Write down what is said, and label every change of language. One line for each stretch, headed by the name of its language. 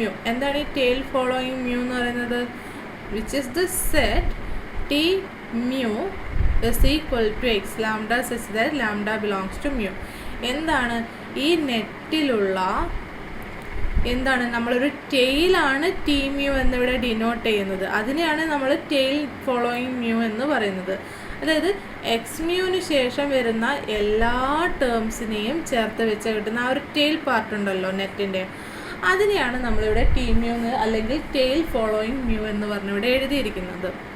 Malayalam: എന്താണ് ഈ
English: tail following mu
Malayalam: എന്ന് പറയുന്നത്?
English: which is the set t mu is equal to x lambda such that lambda belongs to mu.
Malayalam: എന്താണ് ഈ നെറ്റിലുള്ള എന്താണ് നമ്മളൊരു ടെയിലാണ് ടി മ്യൂ എന്നിവിടെ ഡിനോട്ട് ചെയ്യുന്നത്. അതിനെയാണ് നമ്മൾ
English: tail following mu
Malayalam: എന്ന് പറയുന്നത്. അതായത് എക്സ് മ്യൂവിന് ശേഷം വരുന്ന എല്ലാ ടേംസിനെയും ചേർത്ത് വെച്ച് കിട്ടുന്ന ആ ഒരു ടെയിൽ പാർട്ട് ഉണ്ടല്ലോ നെറ്റിൻ്റെ, അതിനെയാണ് നമ്മളിവിടെ ടി മ്യൂ അല്ലെങ്കിൽ ടെയിൽ ഫോളോയിങ് മ്യൂ എന്ന് പറഞ്ഞിവിടെ എഴുതിയിരിക്കുന്നത്.